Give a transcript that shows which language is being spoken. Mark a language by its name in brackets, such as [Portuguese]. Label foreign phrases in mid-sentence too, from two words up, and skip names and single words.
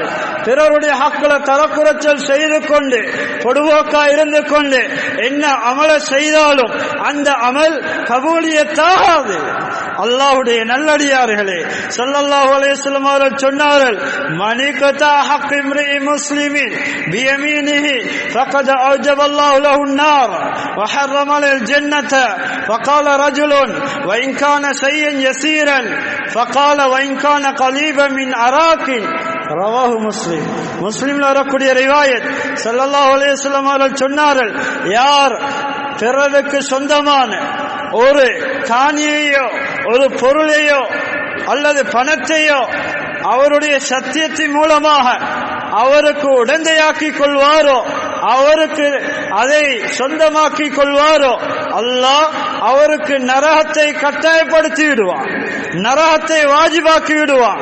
[Tamil] பிறருடைய ஹக்குல தரக்குறைச்சல் செய்து கொண்டு பொடுவோக்கா இருந்து கொண்டு என்ன அமல செய்தாலும் அந்த அமல் கபூலியத்தாகாது. அல்லாஹ்வுடைய நல்லடியார்களே, [Arabic] صلى الله عليه وسلم [Tamil] அவர்கள் சொன்னார்கள், [Arabic] من اقتطع حق امرئ مسلم بيمينه فقد أوجب الله له النار وحرم له الجنة فقال رجل وإن كان شيئا يسيرا فقال وإن كان قريبا من عراق رواه مسلم. [Tamil] முஸ்லிம்ல வரக்கூடிய ரிவாயத், [Arabic] صلى الله عليه وسلم [Tamil] அவர்கள் சொன்னார்கள், யார் பிறருக்கு சொந்தமான ஒரு காணியையோ ஒரு பொருளையோ அல்லது பணத்தையோ அவருடைய சத்தியத்தின் மூலமாக அவருக்கு உடந்தையாக்கி கொள்வாரோ, அவருக்கு அதை சொந்தமாக்கி கொள்வாரோ, அல்லாஹ் அவருக்கு நரகத்தை கட்டாயப்படுத்தி விடுவான், நரகத்தை வாஜிபாக்கி விடுவான்.